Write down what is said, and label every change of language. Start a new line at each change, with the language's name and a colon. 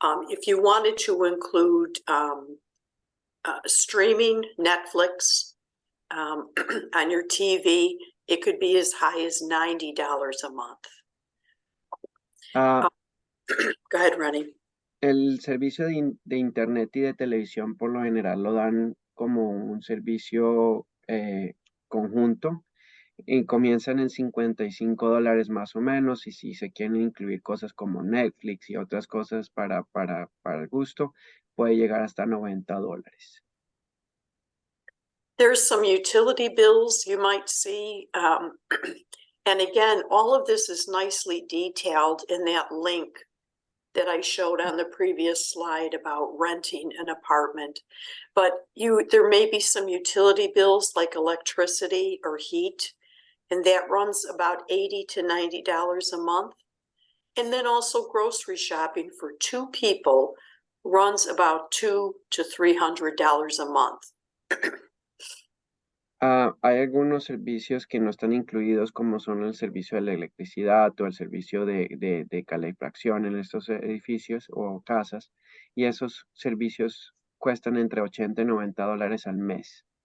English: If you wanted to include streaming Netflix on your TV, it could be as high as $90 a month. Go ahead, Ronnie.
Spanish: El servicio de internet y de televisión por lo general lo dan como un servicio conjunto y comienzan en $55 más o menos, y si se quieren incluir cosas como Netflix y otras cosas para el gusto, puede llegar hasta $90.
English: There's some utility bills you might see. And again, all of this is nicely detailed in that link that I showed on the previous slide about renting an apartment. But there may be some utility bills like electricity or heat, and that runs about $80 to $90 a month. And then also grocery shopping for two people runs about $200 to $300 a month.
Spanish: Hay algunos servicios que no están incluidos, como son el servicio de la electricidad o el servicio de calefacción en estos edificios o casas, y esos servicios cuestan entre $80 y $90 al mes.